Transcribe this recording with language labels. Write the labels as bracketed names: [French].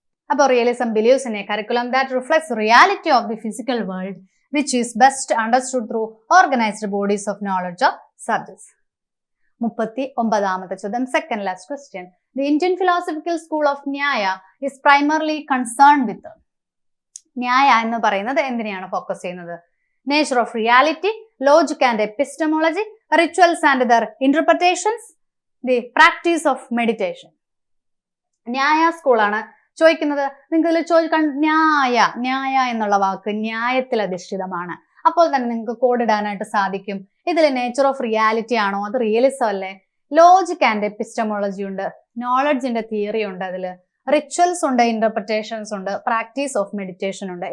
[English] അപ്പോൾ realism believes in a curriculum that reflects reality of the physical world which is best understood through organised bodies of knowledge of subjects. [Malayalam] 39ാമത്തെ ചോദ്യം, second last question. [English] The Indian philosophical school of Nyaya is primarily concerned with Nyaya [Malayalam] എന്ന് പറയുന്നത് എന്തിനെയാണ് focus ചെയ്യുന്നത്? [English] Nature of reality, logic and epistemology, rituals and their interpretations, the practice of meditation. [Malayalam] ന്യായ സ്കൂളാണ് ചോദിക്കുന്നത്. നിങ്ങൾക്ക് ചോദിക്കാൻ ന്യായ എന്നുള്ള വാക്ക് ന്യായത്തിൽ അധിഷ്ഠിതമാണ്. അപ്പോൾ തന്നെ നിങ്ങൾക്ക് കോഡ് ഇടാനായിട്ട് സാധിക്കും. ഇതിൽ നേച്ചർ ഓഫ് റിയാലിറ്റി ആണോ? അത് റിയലിസം അല്ലേ? ലോജിക് ആൻഡ് എപ്പിസ്റ്റമോളജി ഉണ്ട്, നോളജിന്റെ തിയറി ഉണ്ട്, അതില് റിച്വൽസ് ഉണ്ട്, ഇന്റർപ്രിറ്റേഷൻസ് ഉണ്ട്, പ്രാക്ടീസ് ഓഫ് മെഡിറ്റേഷൻ ഉണ്ട്.